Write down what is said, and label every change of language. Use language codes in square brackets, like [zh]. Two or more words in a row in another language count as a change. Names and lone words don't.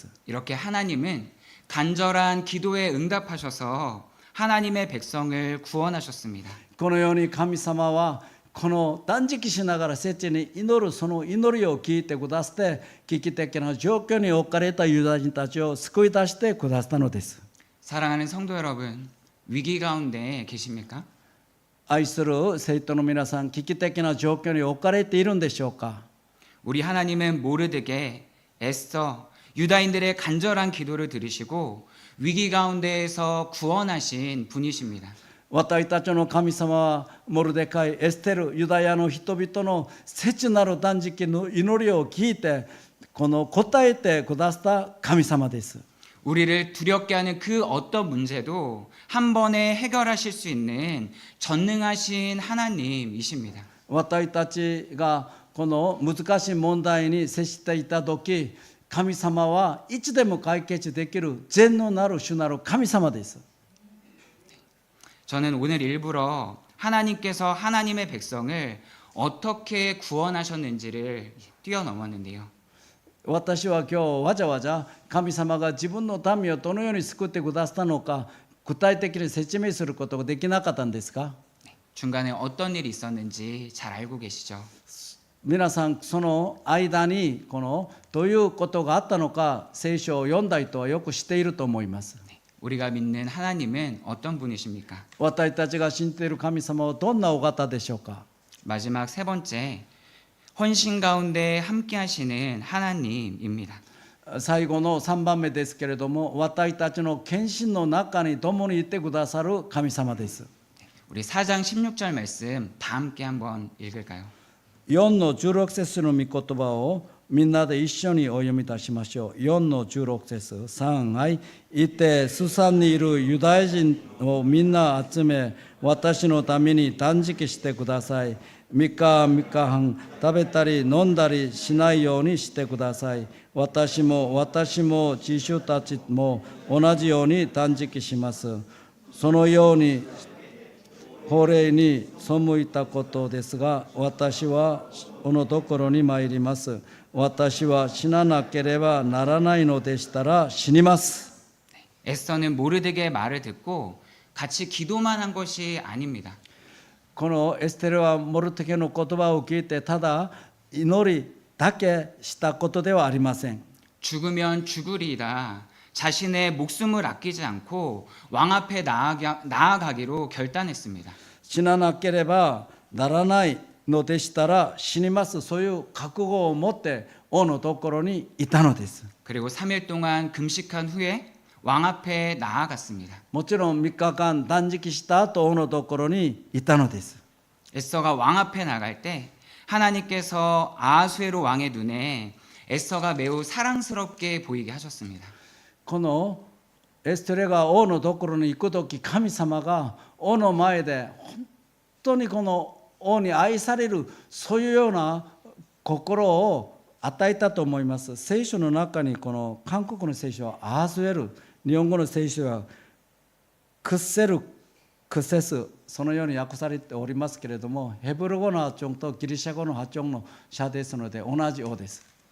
[ko] 이렇게 하나님은 간절한 기도에 응답하셔서 하나님의 백성을 구원하셨습니다. [ja] このように神様はこの断食しながら切に祈るその祈りを聞いてくださって危機的な状況に置かれたユダヤ人たちを救い出してくださったのです。 [ko] 사랑하는 성도 여러분, 위기 가운데 계십니까? [ja] 愛する生徒の皆さん、危機的な状況に置かれているんでしょうか。 [ko] 우리 하나님은 모르드게, 에스더, 유다인들의 간절한 기도를 들으시고 위기 가운데에서 구원하신 분이십니다. [ja] 私たちの神様はモルデカイ、エステル、ユダヤの人々の切なる断食の祈りを聞いてこの答えてくださった神様です。 [ko] 우리를 두렵게 하는 그 어떤 문제도 한 번에 해결하실 수 있는 전능하신 하나님이십니다. [ja] 私たちがこの難しい問題に接していた時、神様はいつでも解決できる全能なる主なる神様です。 [ko] 저는 오늘 일부러 하나님께서 하나님의 백성을 어떻게 구원하셨는지를 뛰어넘었는데요. [ja] 私は今日わざわざ神様が自分の民をどのように救ってくださったのか具体的に説明することができなかったんですか。 [ko] 중간에 어떤 일이 있었는지 잘 알고 계시죠? [ja] 皆さんその間にこのどういうことがあったのか聖書を読んだ人はよく知っていると思います。 [ko] 우리가 믿는 하나님은 어떤 분이십니까? [ja] 私たちが信じている神様はどんなお方でしょうか。 [ko] 마지막 세 번째, 헌신 가운데 함께 하시는 하나님입니다. [ja] 最後の3番目ですけれども私たちの献身の中に共にいてくださる神様です。 [ko] 우리 4장 16절 말씀 다 함께 한번 읽을까요? [ja] 4の16節の御言葉をみんなで一緒にお読みいたしましょう。4の16節3、はい。いて、スサンにいるユダヤ人をみんな集め、私のために断食してください。3日半食べたり飲んだりしないようにしてください。私も知主たちも同じように断食します。そのように法令に背いたことですが、私はこのところに参ります。私は死ななければならないのでしたら死にます。 [ko] 에스더는 모르드게의 말을 듣고 같이 기도만 한 것이 아닙니다. [ja] このエステルはモルデケの言葉を聞いてただ祈りだけしたことではありません。 [ko] 죽으면 죽으리라 자신의 목숨을 아끼지 않고 왕 앞에 나아가기로 결단했습니다. [ja] 死ななければならないのでしたら死にます。そういう覚悟を持って王のところにいたのです。 [ko] 그리고 3일 동안 금식한 후에 왕 앞에 나아갔습니다. [ja] もちろん3日間断食した後王のところにいたのです。 [ko] 에스더가 왕 앞에 나갈 때 하나님께서 아하수에로 왕의 눈에 에스더가 매우 사랑스럽게 보이게 하셨습니다. [ja] このエステルが王のところに行くとき、神様が王の前で本当にこの王に愛される、そういうような心を与えたと思います。聖書の中にこの韓国の聖書はアースウェル、日本語の聖書はクッセル、クセス、そのように訳されておりますけれども、ヘブル語の発音とギリシャ語の発音の差ですので同じ王です。